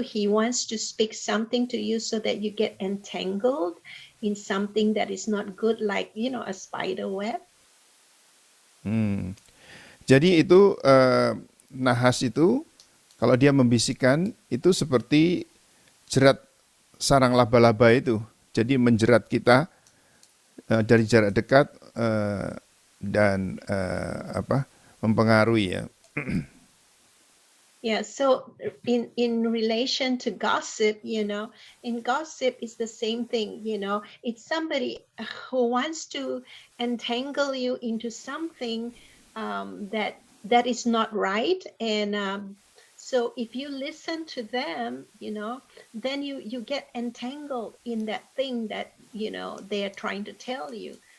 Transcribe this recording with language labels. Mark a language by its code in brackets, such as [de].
[en] He wants to speak something to you so that you get entangled in something that is not good, like a spider web. [id] Jadi itu Nahas itu kalau dia membisikkan itu seperti jerat sarang laba-laba itu. Jadi menjerat kita dari jarak dekat dan mempengaruhi ya. [en] Yeah, so in relation to gossip, in gossip it's the same thing, it's somebody who wants to entangle you into something that is not right. And so if you listen to them, then you get entangled in that thing that, they are trying to tell you.